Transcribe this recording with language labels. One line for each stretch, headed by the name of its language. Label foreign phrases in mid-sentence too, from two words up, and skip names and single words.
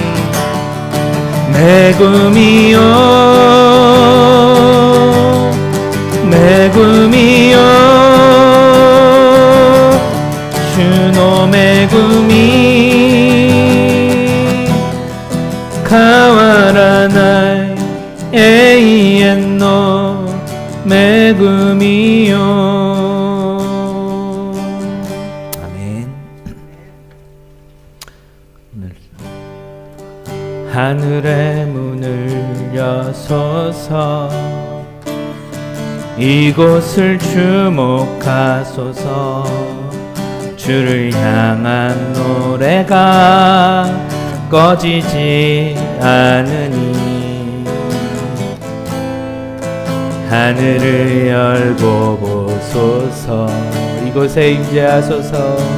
Japanese: 恵みよ恵みよ主の恵み変わらない永遠の恵みよ 아멘.
Korean: 하늘의 문을 여소서 이곳을 주목하소서 주를 향한 노래가 꺼지지 않으니 하늘을 열고 보소서 이곳에 임재하소서